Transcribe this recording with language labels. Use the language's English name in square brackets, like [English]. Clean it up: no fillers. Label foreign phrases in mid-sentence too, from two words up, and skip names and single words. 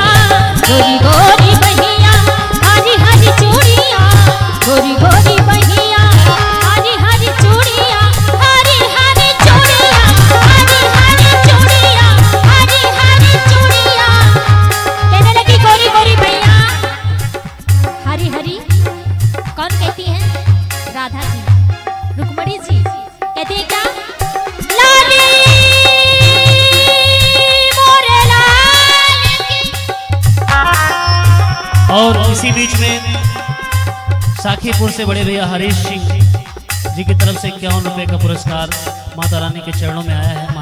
[Hindi] गोरी गोरी बहिया हरी हरी चूड़िया, गोरी गोरी बहिया हरी हरी चूड़िया, हरी हरी चूड़िया, हरी हरी चूड़िया, हरी हरी चूड़िया। कहने लगी गोरी गोरी बहिया हरी हरी। कौन कहती है? राधा जी, रुक्मणी जी कहती है क्या? लाली और इसी बीच में साखीपुर से बड़े भैया हरीश सिंह जी की तरफ से 51 रुपये का पुरस्कार माता रानी के चरणों में आया है।